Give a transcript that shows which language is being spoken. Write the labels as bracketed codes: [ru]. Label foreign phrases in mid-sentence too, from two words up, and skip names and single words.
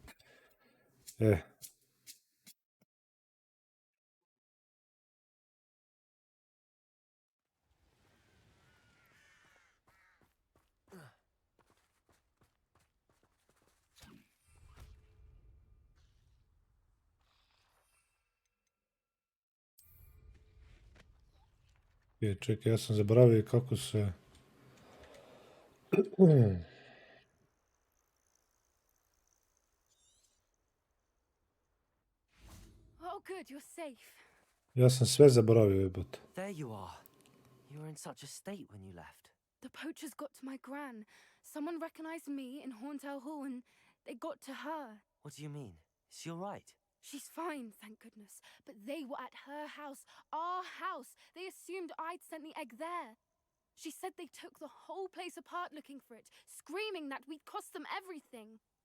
[sr] Čekaj, ja sam zaboravio kako se... [en] Oh, good, you're safe. [sr] Ja sam sve zaboravio, jebote. [en] There you are. You were in such a state when you left. The poachers got to my gran. Someone recognized me in Horntail Hall and they got to her. What do you mean? Is she alright? She's fine, thank goodness. But they were at her house, our house. They assumed I'd sent the egg there. She said they took the whole place apart looking for it, screaming that we'd cost them everything.